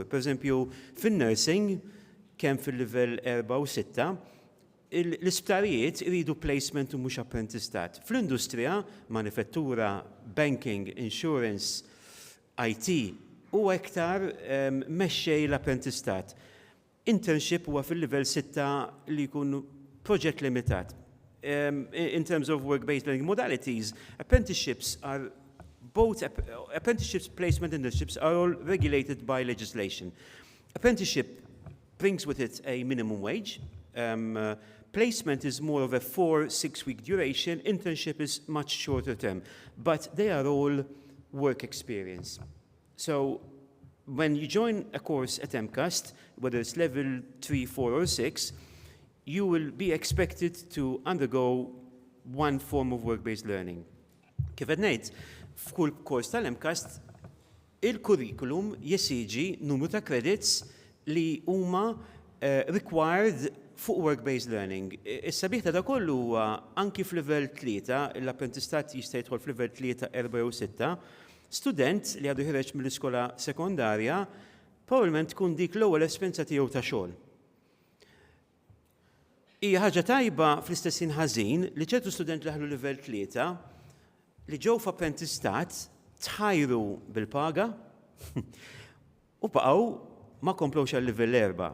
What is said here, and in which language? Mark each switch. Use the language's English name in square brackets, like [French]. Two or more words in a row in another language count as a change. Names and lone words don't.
[Maltese] Pereżempju, fin-nursing kemm fil-livell 4 u 6, l-isptarijiet iridu placement u mhux apprentistat. Fl-industrija, manifattura, [English] banking, insurance, IT, [Maltese] huwa iktar mexxej l-apprentistat. Internship huwa fil-livell 6 li jkun proġett limitat. [English] In terms of work-based learning modalities, apprenticeships, placement, and internships are all regulated by legislation. Apprenticeship brings with it a minimum wage. Placement is more of a 4-6 week duration. Internship is much shorter term, but they are all work experience. So when you join a course at MCAST, whether it's level 3, 4, or 6, you will be expected to undergo one form of work-based learning. [Maltese] Kif qed ngħid, f'kull kors tal-MCAST, il-kurrikulum jesiġi numru ta' credits li huma required fuq [English] work-based learning. [Maltese] Is-sabiħ ta' kollu huwa anki f'level 3, l-apprentistat jista' jidħol f'level 3, 4 u 6, student li għadu ħireġ mill-iskola sekondarja probabbilment tkun dik l-ewwel esperjenza tiegħu ta' xogħol. Hija ħaġa tajba fl-istessin ħażin li ċertu student li ħallu livell 3 li ġew f'apprentistat tħajru bil-paga u baqgħu ma komplewx għal livell 4.